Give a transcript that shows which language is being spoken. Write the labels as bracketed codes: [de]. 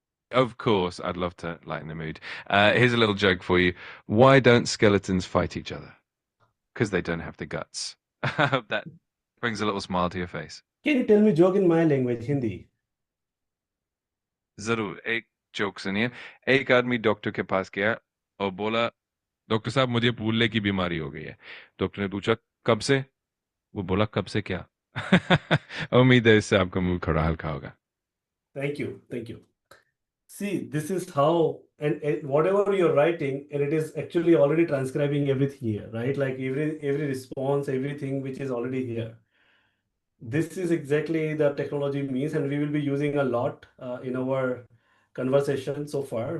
[en] Of course, I'd love to lighten the mood. Here's a little joke for you. Why don't skeletons fight each other? Because they don't have the guts. That brings a little smile to your face. Can you tell me joke in my language, Hindi? [hi] जरूर एक joke सुनिए एक आदमी doctor के पास गया और बोला doctor साहब मुझे भूलने की बीमारी हो गई है। डॉक्टर ने पूछा कब से? वो बोला कब से क्या? उम्मीद है इससे आपका मुंह थोड़ा हल्का होगा। [en] Thank you. Thank you. See, this is how, and whatever you're writing, and it is actually already transcribing everything here, right? Like every response, everything which is already here. This is exactly the technology means, and we will be using a lot in our conversation so far.